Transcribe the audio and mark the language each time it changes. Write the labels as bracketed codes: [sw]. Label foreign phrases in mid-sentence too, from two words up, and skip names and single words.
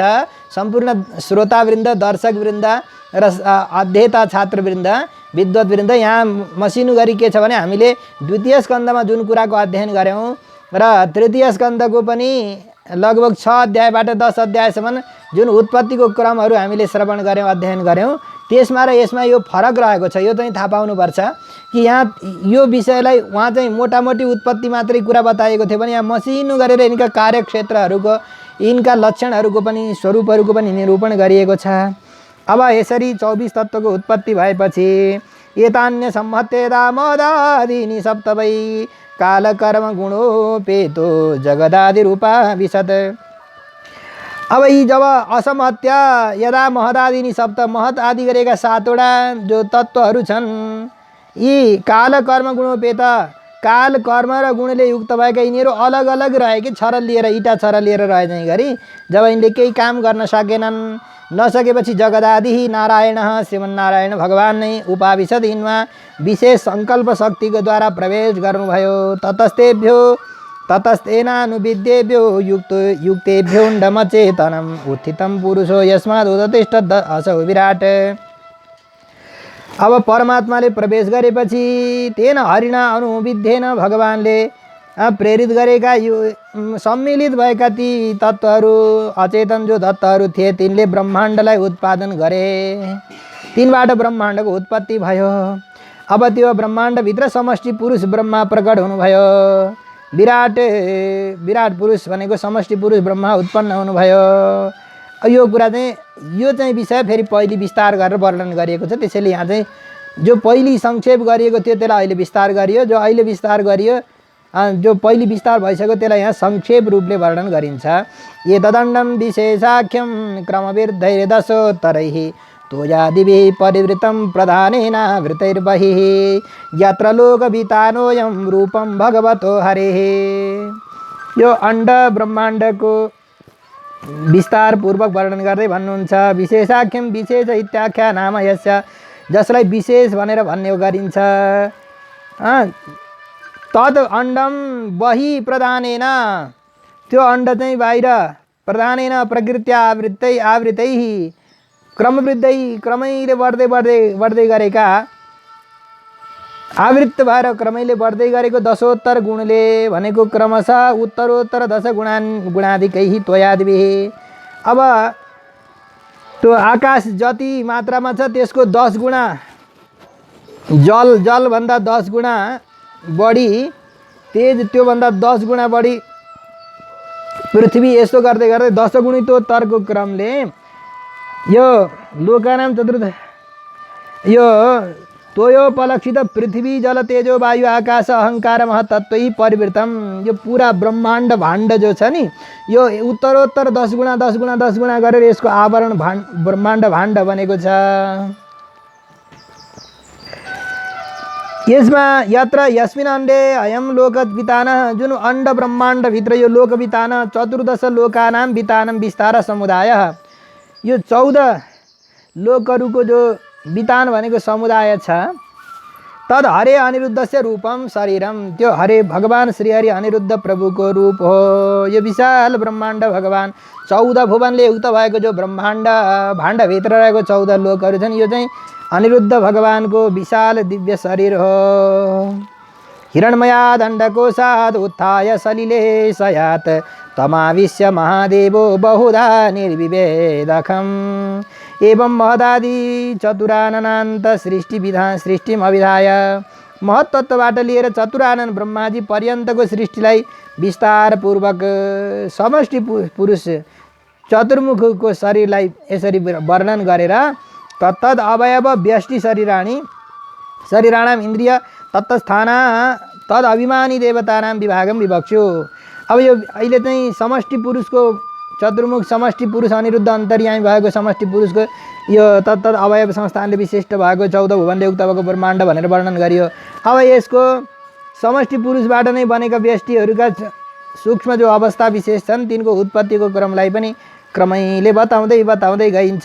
[ne] सम्पूर्ण श्रोतावृन्द, दर्शकवृन्द र अध्येता छात्रवृन्द, विद्वत्वृन्द, यहाँ मसिनो गरी के छ भने हामीले द्वितीय स्कन्धमा जुन कुराको अध्ययन गऱ्यौँ र तृतीय स्कन्धको पनि लगभग 6 अध्यायबाट 10 अध्यायसम्म जुन उत्पत्तिको क्रमहरू हामीले श्रवण गऱ्यौँ, अध्ययन गऱ्यौँ, त्यसमा र यसमा यो फरक रहेको छ। यो चाहिँ थाहा पाउनुपर्छ कि यहाँ यो विषयलाई उहाँ चाहिँ मोटामोटी उत्पत्ति मात्रै कुरा बताएको थियो भने यहाँ मसिनो गरेर यिनका कार्यक्षेत्रहरूको, यिनका लक्षणहरूको पनि, स्वरूपहरूको पनि निरूपण गरिएको छ। अब यसरी 24 तत्त्वको उत्पत्ति भएपछि [sa] एतान्य सम्हत्येदा महदादीनि सप्त वै, कालकर्म गुणोपेतो जगदादि रूपा विशद। [ne] अब यी जब [sa] असमहत्य यदा महदादिनी सप्त, [ne] महत आदि गरेका 7वटा जो तत्त्वहरू छन्, यी काल कर्म गुणोपेत, काल कर्म र गुणले युक्त भएका यिनीहरू अलग अलग रहे कि छरल लिएर, इँटा छरल लिएर रहे चाहिँ गरी जब यिनले केही काम गर्न सकेनन्, नसकेपछि जगदादि नारायण श्रीमन्नारायण भगवान नै उपाविशद यिनमा विशेष सङ्कल्प शक्तिको द्वारा प्रवेश गर्नुभयो। [sa] ततस्तेनानुविद्येभ्यो युक्तेभ्योण्डमचेतनम् उत्थितं पुरुषो यस्माद् उदतिष्ठत् असौ विराट। [ne] अब परमात्माले प्रवेश गरेपछि [sa] तेन हरिणा अनुविद्येन, [ne] भगवानले प्रेरित गरेका यो सम्मिलित भएका ती तत्त्वहरू, अचेतन जो तत्त्वहरू थिए, तिनले ब्रह्माण्डलाई उत्पादन गरे। तिनबाट ब्रह्माण्डको उत्पत्ति भयो। अब त्यो ब्रह्माण्डभित्र समष्टि पुरुष ब्रह्मा प्रकट हुनुभयो। विराट पुरुष भनेको समष्टि पुरुष ब्रह्मा उत्पन्न हुनुभयो। यो कुरा चाहिँ यो चाहिँ विषय फेरि पहिले विस्तार गरेर वर्णन गरिएको छ। त्यसैले यहाँ चाहिँ जो पहिले संक्षेप गरिएको थियो त्यसलाई अहिले विस्तार गरियो, जो अहिले विस्तार गरियो जो पहिले विस्तार भइसक्यो त्यसलाई यहाँ संक्षेप रूपले वर्णन गरिन्छ। [sa] एतदण्डं विशेषाख्यं क्रमवृद्धैर्दशोत्तरैः तोयादिभिः परिवृतं प्रधानेन वृतैर्बहिः यत्र लोकवितानोऽयं रूपं भगवतो हरेः। [ne] यो अण्ड ब्रह्माण्डको विस्तार पूर्वक वर्णन गर्दै भन्नुहुन्छ। [sa] विशेषाख्यम विशेष इत्याख्या नाम यस्य, [ne] जसलाई विशेष भनेर भन्ने गरिन्छ। [sa] तद अण्डम बहि प्रधानेन, [ne] त्यो अण्ड चाहिँ बाहिर [sa] प्रधानेन प्रकृत्या आवृतै क्रमवृद्धै [ne] क्रमैले बढ्दै गरेका आवृत्त भएर क्रमैले बढ्दै गरेको दशोत्तर गुणले भनेको क्रमशः उत्तरोत्तर [sa] दश गुणादिकै त्वयादिभिः। [ne] अब त्यो आकाश जति मात्रामा छ त्यसको 10 गुणा जलभन्दा 10 गुणा बढी तेज, त्योभन्दा 10 गुणा बढी पृथ्वी, यस्तो गर्दै गर्दै 10 गुणितोत्तरको क्रमले यो [sa] लोकानाम चतुर्थ [ne] यो [sa] तोयोपलक्षित पृथ्वी जल तेजो वायु आकाश अहंकार महतत्त्वै परिवृतम, [ne] यो पूरा ब्रह्माण्ड भाण्ड जो छ नि, यो उत्तरोत्तर 10 गुणा 10 गुणा 10 गुणा गरेर यसको आवरण ब्रह्माण्ड भाण्ड बनेको छ। यसमा [sa] यत्र यस्मिन् अण्डे अयम लोक वितान, [ne] जुन अण्ड ब्रह्माण्ड भित्र यो लोक वितान [sa] 14 लोकानां वितानं विस्तार समुदाय, [ne] यो 14 लोकहरूको जो वितान भनेको समुदाय छ। [sa] तद हरे अनिरुद्धस्य रूपम शरीरम, [ne] त्यो हरे भगवान श्री हरि अनिरुद्ध प्रभुको रूप हो। यो विशाल ब्रह्माण्ड भगवान 14 भुवनले युक्त भएको जो ब्रह्माण्ड भाण्डभित्र रहेको 14 लोकहरू छन्, यो चाहिँ अनिरुद्ध भगवानको विशाल दिव्य शरीर हो। [sa] हिरण्मया दण्डकोशात् उत्थाय सलिले सयात् तमाविश्य महादेवो बहुधा निर्विभेदकम् एवं महदादि चतुराननान्त सृष्टिम अभिधाय, [ne] महत्तत्वबाट लिएर चतुरानन ब्रह्माजी पर्यन्तको सृष्टिलाई विस्तार पूर्वक समष्टि पुरुष चतुर्मुखको शरीरलाई यसरी वर्णन गरेर [sa] तत्तद अवयव व्यष्टि शरीराणाम इन्द्रिय तत्स्थाना तद अभिमानी देवतानां विभागम विवक्षु। [ne] अब यो अहिले चाहिँ समष्टि पुरुषको चतुर्मुख समष्टि पुरुष अनिरुद्ध अन्तर्यामी भएको समष्टि पुरुषको यो तत्त अवयव संस्थानले विशिष्ट भएको 14 भुवनले युक्त भएको ब्रह्माण्ड भनेर वर्णन गरियो। अब यसको समष्टि पुरुषबाट नै बनेका व्यष्टिहरूका सूक्ष्म जो अवस्था विशेष छन् तिनको उत्पत्तिको क्रमलाई पनि क्रमैले बताउँदै गइन्छ।